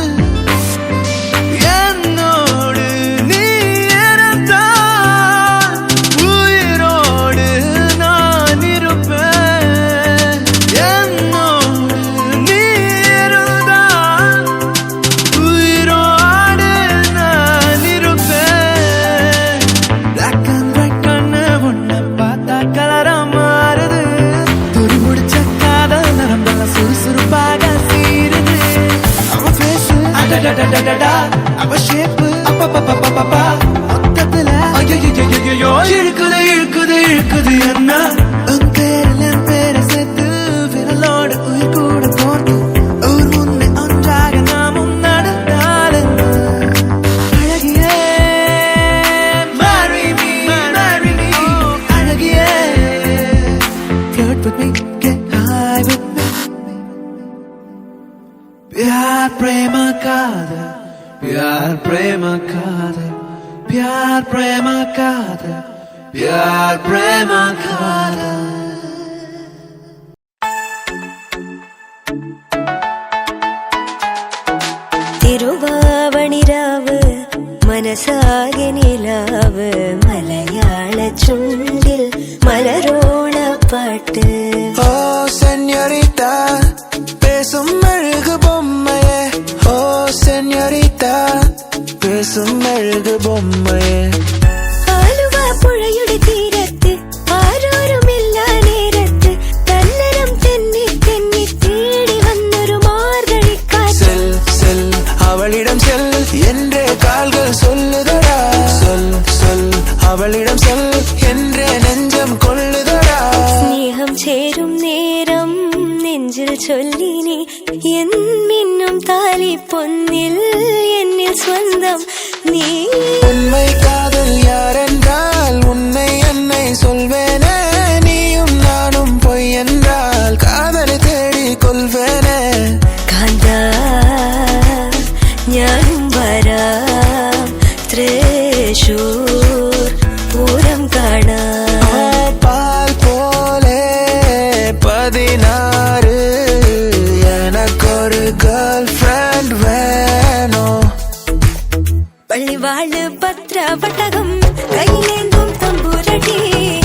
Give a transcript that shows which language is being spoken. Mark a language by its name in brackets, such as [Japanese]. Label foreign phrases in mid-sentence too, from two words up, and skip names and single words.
[Tamil] என்னோடு நீ இருந்தால் உயிரோடு நான் இருப்பேன் என்னோடு நீ இருந்தால் உயிரோடு நான் இருப்பேன் [English] black and white [Tamil] கண்ணு உன்னை பார்த்தா கலரா மாறுது துரு முடிச்ச காதல் நரம்பெல்லாம் சுறுசுறுப்பாக சீருது அவ பேசு அடடடடடா அவ ஷேப்பு அப்பப்பப்பப்பப்பா மொத்தத்துல ஐயோ இழுக்குது இழுக்குது இழுக்குது என்ன உன் பேரில் என் பேரை சேர்த்து விரலோடு உயிர் கூட போட்டு ஊர் முன்னே ஒன்றாக நாமும் நடந்தால் என்ன அழகியே [English] marry me [Tamil] அழகியே [English] flirt with me get high with me [Hindi] प्यार प्रेम कादल प्यार प्रेम कादल प्यार प्रेम कादल प्यार प्रेम कादल [Malayalam] തിരുവാവണിരാവ് മനസാകെ നിലാവ് മലയാള ചുണ്ടിൽ മലരോണപ്പാട്ട് [Tamil] ஓ சென்யோரிட்டா பேசும் அழகு பொம்மையே ஓ சென்யோரிட்டா பேசும் அழகு பொம்மையே [Malayalam] ആലുവ പുഴയുടെ തീരത്ത് ആരോരുമില്ല നേരത്ത് തന്നരം തെന്നി തെന്നി തേടി വന്നൊരു മാർഗഴിക്കാറ്റ് [Tamil] செல் செல் அவளிடம் செல் என்றே கால்கள் சொல்லுதடா சொல் சொல் அவளிடம் செல் என்றே நெஞ்சம் கொள்ளுதடா [Malayalam] സ്നേഹം ചേരും നേരം നെഞ്ചിൽ ചൊല്ലിനി എൻ മിന്നും താലി പൊന്നിൽ എന്നിൽ സ്വന്തം നീ [Tamil] உண்மை காதல் யாரென்றால் உன்னை என்னை சொல்வேனே நீயும் நானும் பொய் என்றால் காதலை தேடி கொள்வேனே [Malayalam] കാന്താ ഞാനും വരാം തൃശൂർ പൂരം കാണാൻ [Tamil] பால் போலே 16 எனக்கொரு [English] girl friend [Tamil] வேணும் [Malayalam] പള്ളിവാള് പത്ര പട്ടകം കയ്യിലേന്തും തമ്പുരടി